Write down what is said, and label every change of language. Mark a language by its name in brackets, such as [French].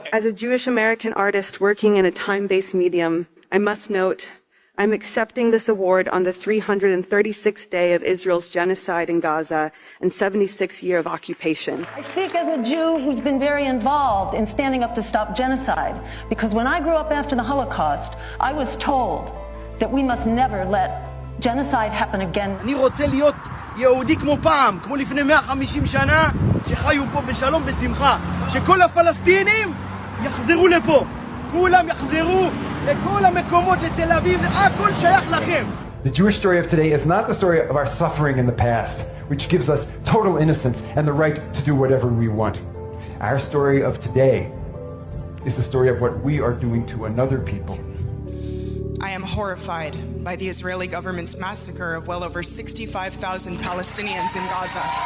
[English] As a Jewish American artist working in a time-based medium, I must note I'm accepting this award on the 336th day of Israel's genocide in Gaza and 76th year of occupation. I speak as a Jew who's been very involved in standing up to stop genocide, because when I grew up after the Holocaust, I was told that we must never let genocide happen again. [Hebrew] אני רוצה להיות יהודי כמו פעם, כמו לפני 150 שנה, שחיו פה בשלום בשמחה, שכל הפלסטינים יחזרו לפה, כולם יחזרו לכל המקומות, לתל אביב, הכל שייך לכם. [English] The Jewish story of today is not the story of our suffering in the past, which gives us total innocence and the right to do whatever we want. Our story of today is the story of what we are doing to another people. I am horrified by the Israeli government's massacre of well over 65,000 Palestinians in Gaza.